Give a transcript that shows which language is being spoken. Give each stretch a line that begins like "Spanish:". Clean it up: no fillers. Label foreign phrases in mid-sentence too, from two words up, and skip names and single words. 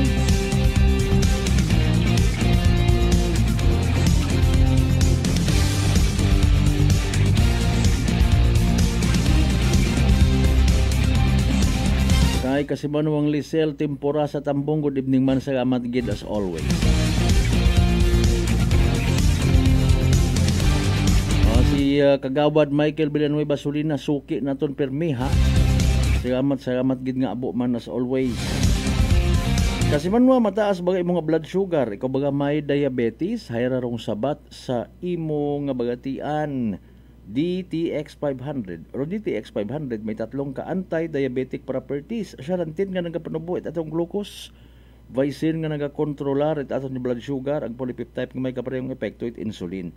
Hiligaynon: Ay kasi manuang Lisel Tempora sa Tambong,
English: good evening
Hiligaynon: man sa amat gid
English: as always.
Hiligaynon: Si Kagawad Michael Villanueva Solina suki naton permi ha. Salamat gid nga abo man
English: as always.
Hiligaynon: Kasi manwa mataas bagay mga
English: blood sugar,
Hiligaynon: ikaw baga may diabetes, hayra rong sabat sa imo nga bagatian. DTX 500 o DTX 500 may tatlong ka
English: anti-diabetic properties.
Hiligaynon: Siyarantin nga nagapanubo at atong glucose, Vicin nga nagakontrolar at atong
English: blood sugar,
Hiligaynon: ang polypeptide nga may kaparehong epekto it insulin.